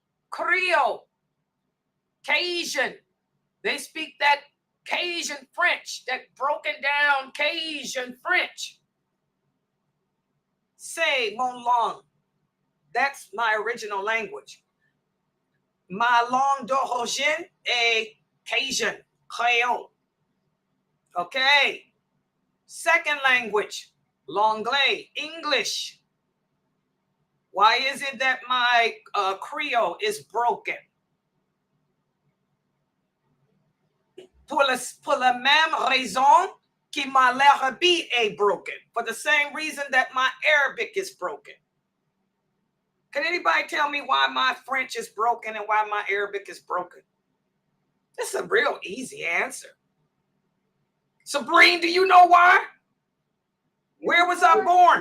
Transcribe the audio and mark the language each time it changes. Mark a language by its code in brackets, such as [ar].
[en] Creole, Cajun. They speak that Cajun French, that broken down Cajun French. [fr] C'est mon langue. [en] That's my original language. [fr] Ma langue d'origine est Cajun, Creole. [en] Okay. Second language, l'anglais, English. Why is it that my Creole is broken? [fr] Pour la même raison que ma l'arabe est broken. [en] For the same reason that my Arabic is broken. Can anybody tell me why my French is broken and why my Arabic is broken? This is a real easy answer. Sabrine, do you know why? Where was I born?